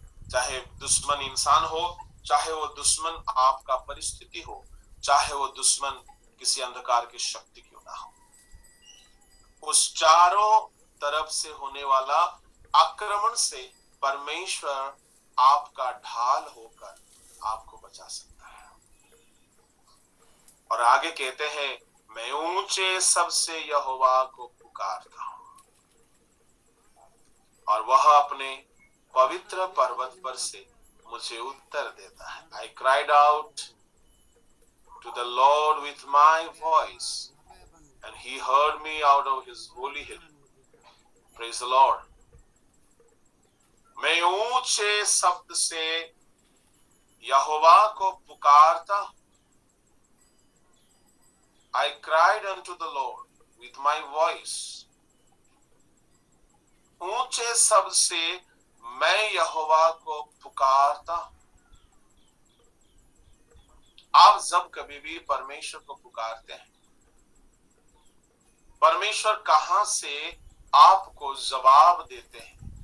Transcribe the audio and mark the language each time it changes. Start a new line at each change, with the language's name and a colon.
Hindi: चाहे दुश्मन इंसान हो, चाहे वो दुश्मन आपका परिस्थिति हो, चाहे वो दुश्मन किसी अंधकार की शक्ति क्यों ना हो, उस चारों तरफ से होने वाला आक्रमण से परमेश्वर आपका ढाल होकर आपको बचा सकता है। और आगे कहते हैं, मैं ऊंचे सबसे यहोवा को पुकारता हूं और वह अपने पवित्र पर्वत पर से मुझे उत्तर देता है।
English: I cried out to the Lord with my voice and he heard me out of his holy hill. Praise the Lord.
Hindi: मैं ऊंचे शब्द से यहोवा को पुकारता हूं।
English: I cried unto the Lord with my voice.
Hindi: ऊंचे शब्द से मैं यहोवा को पुकारता हूं। आप जब कभी भी परमेश्वर को पुकारते हैं, परमेश्वर कहां से आपको जवाब देते हैं?